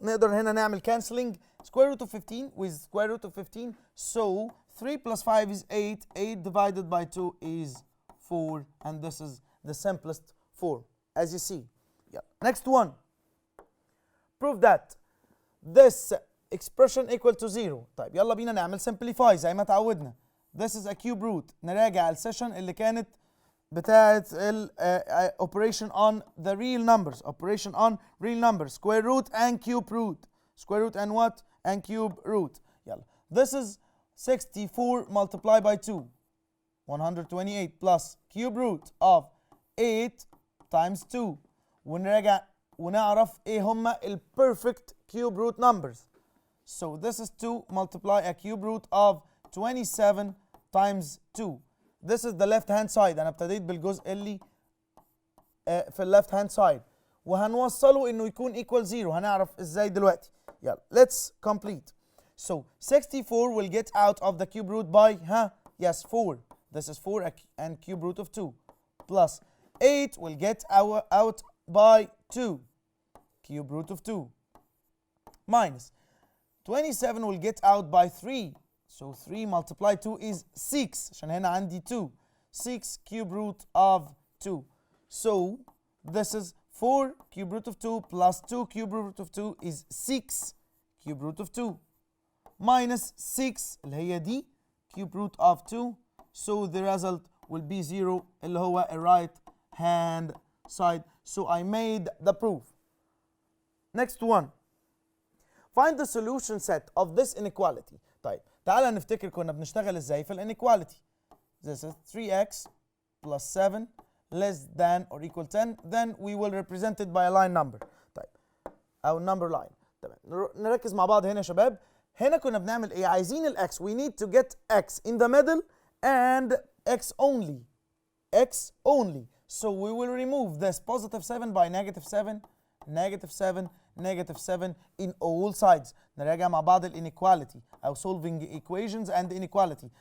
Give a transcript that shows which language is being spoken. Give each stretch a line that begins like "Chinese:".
Arabic: نقدر هنا نعمل
English: canceling square root of 15 with square root of 15. So 3 plus 5 is 8. 8 divided by 2 is 4. And this is the simplest form, as you see. Yeah. Next one. Prove that this expression equal to 0.
Arabic: طيب يلا بينا نعمل simplify زي ما تعودنا.
English: This is a cube root.
Arabic: نراجع السيشن اللي كانت بتاعت
English: operation on the real numbers. Operation on real numbers. Square root and cube root. Square root and what? And cube root. يلا. This is 64 multiplied by 2. 128 plus cube root of 8 times 2.
Arabic: ونراجع ونعرف ايه هما ال
English: perfect cube root numbers. So this is 2 multiply a cube root of 27 times 2. This is the left hand side.
Arabic: أنا ابتديت بالجزء اللي في ال left hand side. وهنوصله إنه يكون equal 0. هنعرف إزاي دلوقتي.
English: يلا let's complete. So 64 will get out of the cube root by yes 4. This is 4 and cube root of 2 plus 8 will get out by 2 cube root of 2 minus 27 will get out by 3. So 3 multiplied 2 is 6
Arabic: عشان هنا عندي
English: 2. 6 cube root of 2. So this is 4 cube root of 2 plus 2 cube root of 2 is 6 cube root of 2 minus 6
Arabic: اللي هي دي
English: cube root of 2. So the result will be 0
Arabic: اللي هو
English: a right hand side. So I made the proof. Next one. Find the solution set of this inequality.
Arabic: طيب تعالى نفتكر كنا بنشتغل ازاي في inequality.
English: This is 3x plus 7 less than or equal 10. Then we will represent it by a line number.
Arabic: طيب أو
English: number line.
Arabic: تمام نركز مع بعض هنا يا شباب. هنا كنا بنعمل ايه؟ عايزين ال
English: x. We need to get x in the middle and x only. X only. So we will remove this positive 7 by negative 7, negative 7, negative 7 in all sides.
Arabic: نراجع مع بعض ال inequality أو
English: solving equations and inequality.